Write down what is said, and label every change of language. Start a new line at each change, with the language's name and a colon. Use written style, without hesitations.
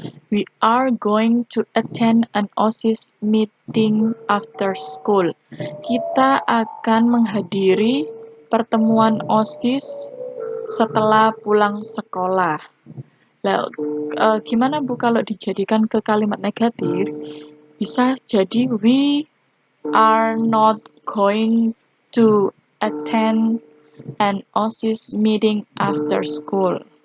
English: We are going to attend an OSIS meeting after school.
Indonesian: Kita akan menghadiri pertemuan OSIS setelah pulang sekolah. Nah, gimana Bu kalau dijadikan ke kalimat negatif? Bisa jadi
English: we are not going to attend an OSIS meeting after school.